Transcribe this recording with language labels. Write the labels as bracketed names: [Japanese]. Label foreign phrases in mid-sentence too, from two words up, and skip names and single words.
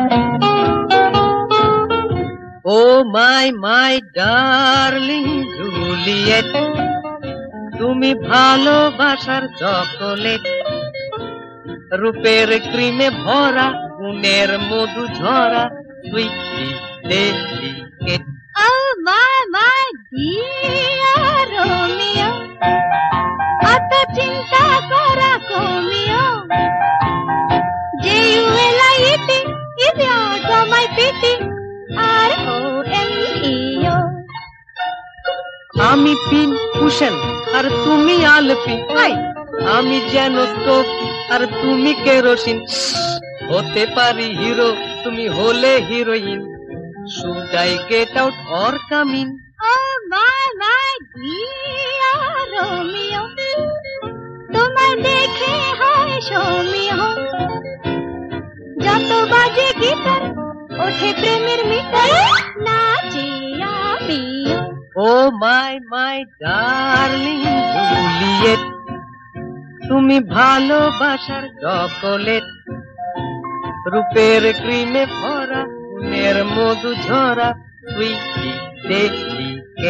[English] Oh my darling, do [Bangla] জুলিয়েট তুমি ভালোবাসার চকোলেট রূপের ক্রিমে ভরা গুণের মধু ঝরা [English] sweetie delicate Oh my dear Romeo, [Bangla] অত চিন্তা করা কমিও। [English] J-U-L-I-E-T is out of my pity, R-O-M-E-O। [Bangla] আমি পিন কুশন আর তুমি আলপিন হাই আমি যেন স্টোভ আর তুমি কেরোসিন হতে পারি হিরো তুমি হলে হিরোইন [English] should I get out or come in Oh my dear Romeo, [Bangla] তোমার দেখে হয় সৌমিও। যত বাজে গিটার ওঠে প্রেমের মিটার নাচিয়া পিও। [English] Oh my darling [Bangla] জুলিয়েট তুমি ভালোবাসার চকোলেট রূপের ক্রিমে ভরা গুণের মধু ঝরা [English] sweetie delicate